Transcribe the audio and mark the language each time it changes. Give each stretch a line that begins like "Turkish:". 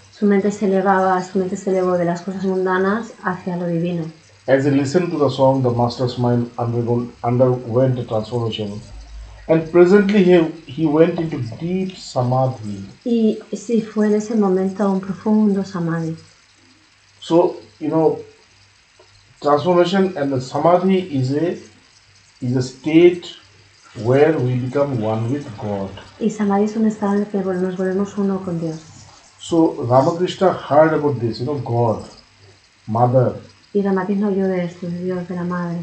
Spanish: Su mente se elevó de las cosas mundanas hacia lo divino.
English: As he listened to the song, the master's mind underwent a transformation. And presently he went into deep samadhi.
Spanish: Y sí, fue en ese momento un profundo samadhi.
English: So, transformation and the samadhi is a state where we become one with God.
Spanish: Y samadhi es un estado en el que nos volvemos uno con Dios.
English: So Ramakrishna heard about this, God, mother.
Spanish: Y Ramakrishna oyó de esto, de Dios, de la madre.